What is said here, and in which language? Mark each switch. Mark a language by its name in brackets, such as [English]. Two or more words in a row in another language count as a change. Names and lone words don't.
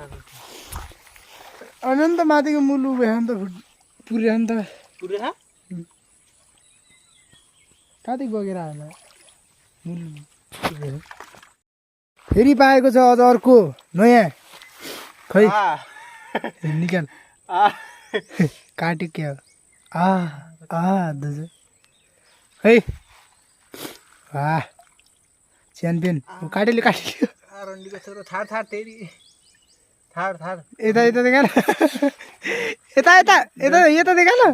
[Nepali] अनन्त माथिको मुलु भयो नि त पुऱ्यो नि त पुरै खा कति बगेर आयो मुलु फेरि पाएको छ अझ अर्को नयाँ खै आ निकाल आ काट्यो क्या हो दाजु है वाह च्याम्पियन काटेले रन्डीको छोरो थार थार तेरी थार थार यता यता देखा यता यता यता यता देखा न